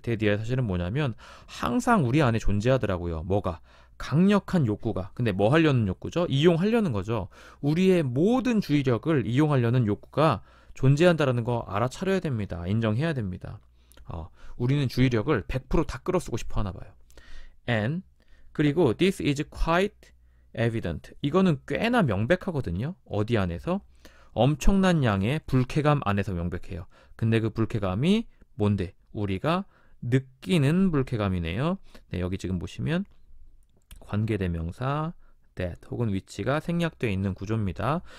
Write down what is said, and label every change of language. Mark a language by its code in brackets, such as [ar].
[ko] that 이하의 사실은 뭐냐면 항상 우리 안에 존재하더라고요. 뭐가? 강력한 욕구가. 근데 뭐 하려는 욕구죠? 이용하려는 거죠. 우리의 모든 주의력을 이용하려는 욕구가 존재한다는 거 알아차려야 됩니다. 인정해야 됩니다. 우리는 주의력을 100% 다 끌어쓰고 싶어 하나 봐요. [en] And [ko] 그리고 [en] this is quite evident. [ko] 이거는 꽤나 명백하거든요. 어디 안에서? 엄청난 양의 불쾌감 안에서 명백해요. 근데 그 불쾌감이 뭔데? 우리가 느끼는 불쾌감이네요. 네, 여기 지금 보시면 관계대명사 that 혹은 위치가 생략되어 있는 구조입니다.